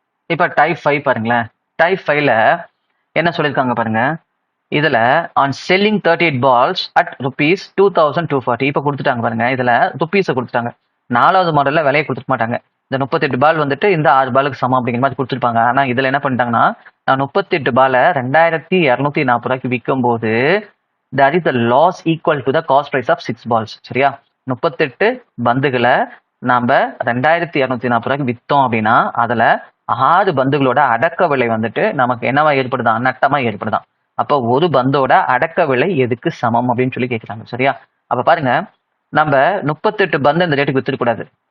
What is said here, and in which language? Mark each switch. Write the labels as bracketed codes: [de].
[ta] இப்போ டைப் 5 பாருங்களேன். டைப் 5ல என்ன சொல்லியிருக்காங்க பாருங்க. [en] இதுல on selling 38 balls at rupees 2240 [ta] இப்போ கொடுத்துட்டாங்க பாருங்க. இதுல ருபீஸை கொடுத்துட்டாங்க. 4வது மாடல்ல விலையை கொடுத்துக்க மாட்டாங்க. இந்த 38 பால் வந்துட்டு இந்த 6 பாலுக்கு சமம் அப்படிங்கிற மாதிரி கொடுத்துருப்பாங்க. ஆனா இதுல என்ன பண்ணிட்டாங்கன்னா நான் 38 பாலை 2240 ரூபாய்க்கு விற்கும் போது [en] that is the loss equal to the cost price of 6 balls. [ta] சரியா, 38 பந்துகளை நாம 2240 ரூபாய்க்கு வித்தோம் அப்படின்னா அதுல 6 பந்துகளோட அடக்க விலை வந்துட்டு நமக்கு என்னவா ஏற்படுதான்? நட்டமா ஏற்படுதான். அப்ப ஒரு பந்தோட அடக்க விலை எதுக்கு சமம் அப்படின்னு சொல்லி கேட்கிறாங்க. சரியா, அப்ப பாருங்க, நம்ம 38 பந்து இந்த ரேட்டுக்கு வித்துடக்கூடாது.